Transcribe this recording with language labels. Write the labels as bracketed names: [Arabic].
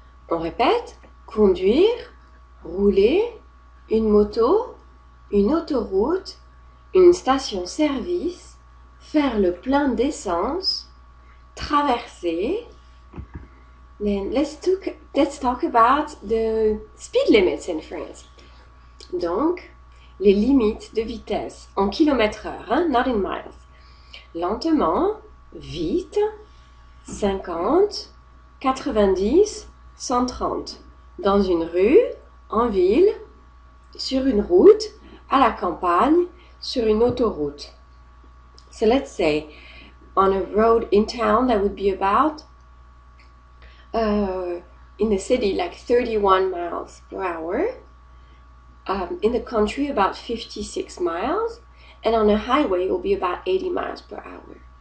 [French] On répète, conduire, rouler, une moto, une autoroute, une station-service, faire le plein d'essence, traverser. [English] Then let's talk about the speed limits in France. [French] Donc, les limites de vitesse en kilomètres-heure, hein, [English] not in miles. [French] Lentement, vite, 50, 90, 130. Dans une rue, en ville, sur une route, à la campagne, sur une autoroute. [English] So let's say, on a road in town, that would be about, in the city, like 31 miles per hour. In the country, about 56 miles. And on a highway, it will be about 80 miles per hour.